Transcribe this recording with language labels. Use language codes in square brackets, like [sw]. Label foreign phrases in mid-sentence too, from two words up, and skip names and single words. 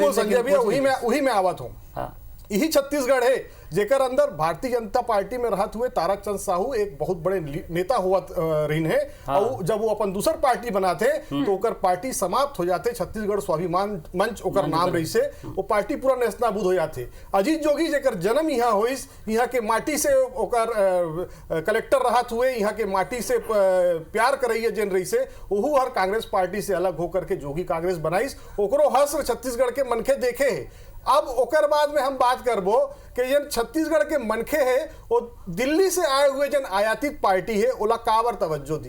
[hne] बिल्कुल संजय भैया, वही मैं आवत हूँ। यही छत्तीसगढ़ है जेकर अंदर भारतीय जनता पार्टी में रहत हुए तारक चंद साहू एक बहुत बड़े नेता हुआ रही है। और जब वो अपन दूसर पार्टी बनाते तो ओकर पार्टी समाप्त हो जाते, छत्तीसगढ़ स्वाभिमान मंच ओकर नाम रही से, वो पार्टी पूरा नेस्तनाबूद हो जाते। अजीत जोगी जेकर जन्म यहाँ होइस, यहाँ के माटी से ओकर कलेक्टर रहत हुए, यहाँ के माटी से प्यार करैया जन रही से, वहू हर कांग्रेस पार्टी से अलग होकर के जोगी कांग्रेस बनाइस, ओकरो हर्ष छत्तीसगढ़ के मनखे देखे है। अब ओकर बाद में हम बात करबो कि जन छत्तीसगढ़ के मनखे है वो दिल्ली से आए हुए जन आयातित पार्टी है ओला काबर तवज्जो दी।